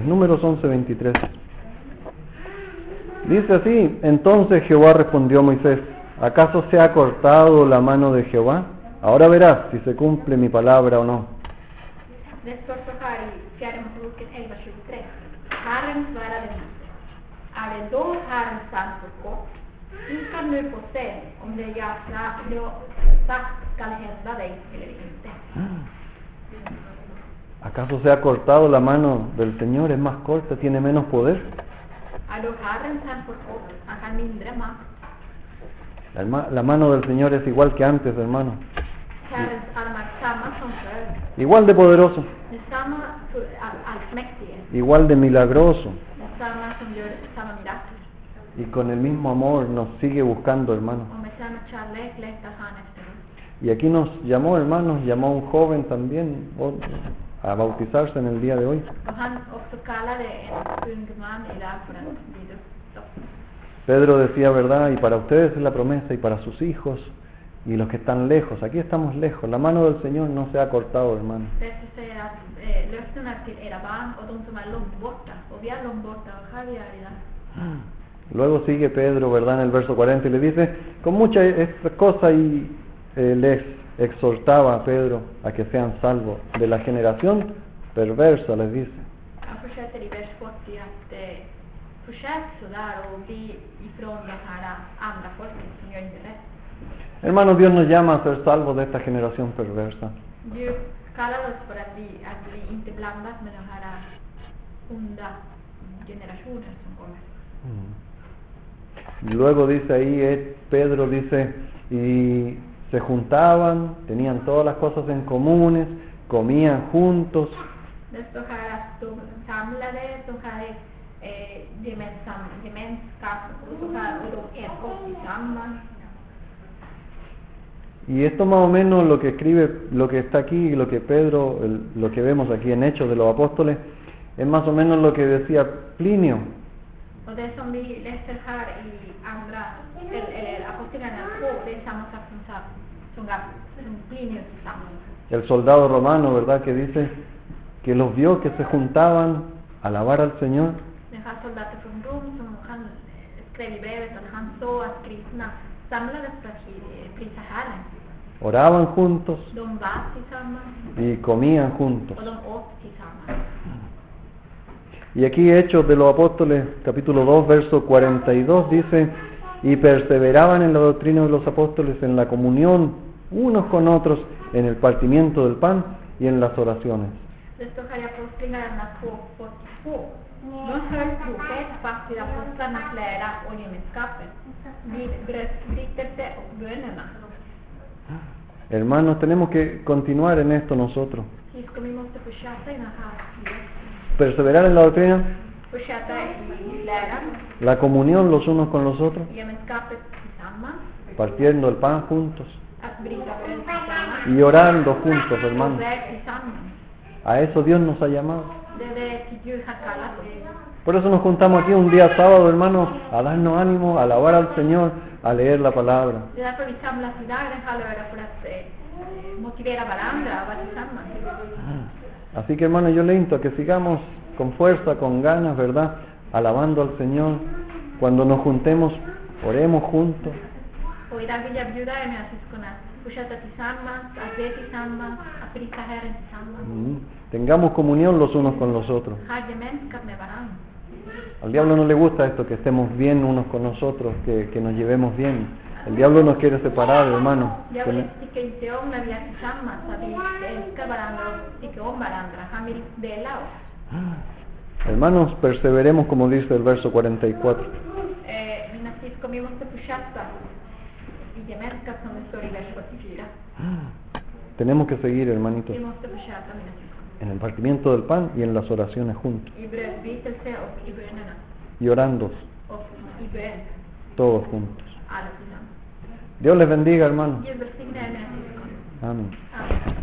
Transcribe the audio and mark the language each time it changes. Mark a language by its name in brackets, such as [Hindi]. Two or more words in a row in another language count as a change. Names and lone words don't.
[Spanish] Números 11:23. Dice así, entonces Jehová respondió a Moisés, ¿acaso se ha cortado la mano de Jehová? Ahora verás si se cumple mi palabra o no. [Swedish] Det står så här i fjärde Moseboken 11:23. Herren svarade Mose, är det då Herrens hand för kort? Du ska nu få se om det jag sagt skall hända dig eller inte. [Spanish] ¿Acaso se ha cortado la mano del Señor? ¿Es más corta? ¿Tiene menos poder? [Swedish] Är då Herrens hand för kort? Han har mindre makt. [Spanish] La mano del Señor es igual que antes, hermano. [Swedish] Herrens armar samma som förr. [Spanish] Igual de poderoso, [Swedish] Det är samma allsmäktige. [Spanish] igual de milagroso. [Swedish] Det är samma som gör samma mirakel. [Spanish] Y con el mismo amor nos sigue buscando, hermano. [Swedish] Och med samma kärlek längtar han efter oss. [Spanish] Y aquí nos llamó, hermanos, llamó a un joven también a bautizarse en el día de hoy. [Swedish] Och han också kallade en ung man idag för att bli döpt. [Spanish] Pedro decía, ¿verdad? Y para ustedes es la promesa, y para sus hijos, y los que están lejos. Aquí estamos lejos. La mano del Señor no se ha cortado, hermano. [Swedish] Därför säger att löftena till era barn och de som är långt borta. Och vi är långt borta och här vi är idag. [Spanish] Luego sigue Pedro, ¿verdad? En el verso 40 y le dice, con muchas cosas y les exhortaba a Pedro a que sean salvos de la generación perversa, les dice. [Swedish] Han fortsätter i vers 40 att fortsätt sådär och bli ifrån de här andra folken som gör inte rätt. [Spanish] Hermanos, Dios nos llama a ser salvos de esta generación perversa. [Swedish] Gud kallar oss för att vi inte blandas med de här onda generationer som kommer. [Spanish] Luego dice ahí, Pedro dice, y se juntaban, tenían todas las cosas en comunes, comían juntos. [Swedish] Det står här att de samlades, de hade gemenskap och de äter gott tillsammans. [Spanish] Y esto más o menos lo que escribe, lo que está aquí, lo que Pedro, lo que vemos aquí en Hechos de los Apóstoles, es más o menos lo que decía Plinio. [Swedish] Och det som vi läser här i andra, eller apostlarna 2, det är samma sak som Plinius tillsammans. [Spanish] El soldado romano, ¿verdad? Que dice que los vio que se juntaban a alabar al Señor. [Swedish] Den här soldaten från Rom som han skrev i brevet att han såg att kristna samlades för att prisa Herren. [Spanish] Oraban juntos [Swedish] De bad tillsammans [Spanish] y comían juntos. [Swedish] och de åt tillsammans. [Spanish] Y aquí Hechos de los Apóstoles, capítulo 2, verso 42, dice, y perseveraban en la doctrina de los apóstoles, en la comunión unos con otros, en el partimiento del pan y en las oraciones. [Swedish] Det står här i Apostlagärningarna 2:42. De höll troget fast vid apostlarnas lära och gemenskapen, vid brödsbrytelse och bönerna. [Spanish] Hermanos, tenemos que continuar en esto nosotros. [Swedish] Syskon, vi måste fortsätta i den här tiden. [Spanish] Perseverar en la doctrina, [Swedish] Fortsätta i läran, [Spanish] la comunión los unos con los otros, [Swedish] gemenskapet tillsammans, [Spanish] partiendo el pan juntos [Swedish] att bryta bröd tillsammans, [Spanish] y orando juntos, [Swedish] och [Spanish] hermanos. [Swedish] väg tillsammans. [Spanish] A eso Dios nos ha llamado. [Swedish] Det är det Gud har kallat oss. [Spanish] Por eso nos juntamos aquí un día sábado, hermanos, a darnos ánimo, a alabar al Señor, a leer la palabra. Det är därför vi samlas idag den här lördag för att motivera varandra och vara tillsammans. Así que, hermanos, yo le invito a que sigamos con fuerza, con ganas, ¿verdad? Alabando al Señor. Cuando nos juntemos, oremos juntos. [Swedish] Och idag vill jag bjuda er med syskon att fortsätta tillsammans, att be tillsammans, att prisa Herren tillsammans. [Spanish] Tengamos comunión los unos con los otros. [Swedish] Ha gemenskap med varandra. [Spanish] Al diablo no le gusta esto, que estemos bien unos con nosotros, que nos llevemos bien. El diablo nos quiere separar, hermano. [Swedish] Djävulen tycker inte om när vi är tillsammans, att vi älskar varandra och tycker om varandra. Han vill dela oss. [Spanish] Hermanos, perseveremos como dice el verso 44. [Swedish] Mina syskon, vi måste fortsätta i gemenskap som det står i vers 44. [Spanish] Tenemos que seguir, hermanitos, [Swedish] Vi måste fortsätta, mina syskon, [Spanish] en el partimiento del pan y en las oraciones juntos. [Swedish] i brödsbrytelse och i bönerna. [Spanish] Y orando [Swedish] Och i bön, [Spanish] todos juntos. [Swedish] alla tillsammans. [Spanish] Dios les bendiga, hermanos. [Swedish] Gud välsigne er, mina syskon. [Spanish] Amén. [Swedish] Amen.